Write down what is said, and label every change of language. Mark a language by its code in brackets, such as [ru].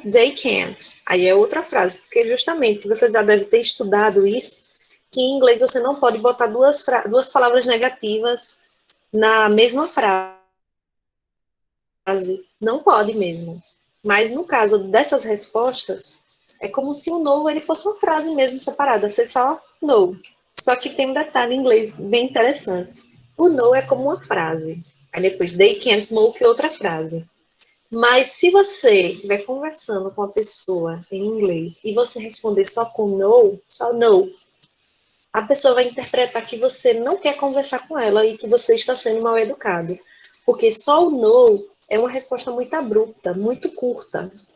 [en] They can't. [pt] Aí é outra frase, porque justamente você já deve ter estudado isso, que em inglês você não pode botar duas palavras negativas na mesma frase. Não pode mesmo. Mas no caso dessas respostas, é como se o no ele fosse uma frase mesmo separada. Você só no. Só que tem um detalhe em inglês bem interessante. O no é como uma frase. Aí depois, [en] they can't smoke, [pt] outra frase. Mas se você estiver conversando com a pessoa em inglês e você responder só com no, só no, a pessoa vai interpretar que você não quer conversar com ela e que você está sendo mal educado. Porque só o no é uma resposta muito abrupta, muito curta.